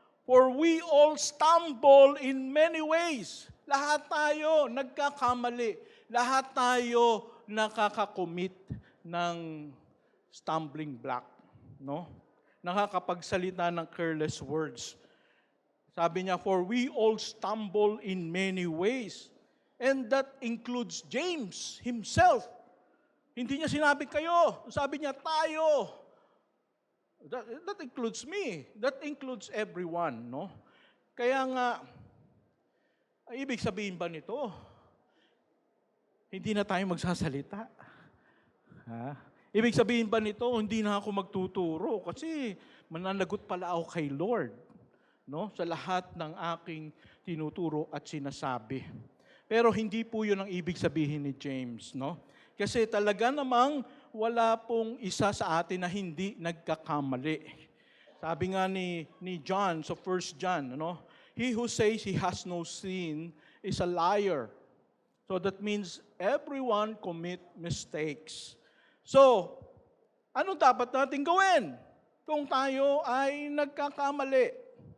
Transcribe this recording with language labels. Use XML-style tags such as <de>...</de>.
<en>For we all stumble in many ways.</en> <tl>Lahat tayo nagkakamali. Lahat tayo nakakakommit ng stumbling block, no? Nakakapagsalita ng</tl> <en>careless words.</en> <tl>Sabi niya,</tl> <en>for we all stumble in many ways. And that includes James himself.</en> <tl>Hindi niya sinabi kayo. Sabi niya, tayo.</tl> <en>That includes me. That includes everyone, no?</en> <tl>Kaya nga, ibig sabihin ba nito? Hindi na tayo magsasalita. Ha? Ibig sabihin ba nito, hindi na ako magtuturo kasi mananagot pala ako kay Lord, no? Sa lahat ng aking tinuturo at sinasabi. Pero hindi po 'yun ang ibig sabihin ni James, no? Kasi talaga namang wala pong isa sa atin na hindi nagkakamali. Sabi nga ni John sa 1 John, no?</tl> <en>He who says he has no sin is a liar. So that means everyone commit mistakes.</en> <tl>So, ano dapat natin gawin kung tayo ay nagkakamali?</tl>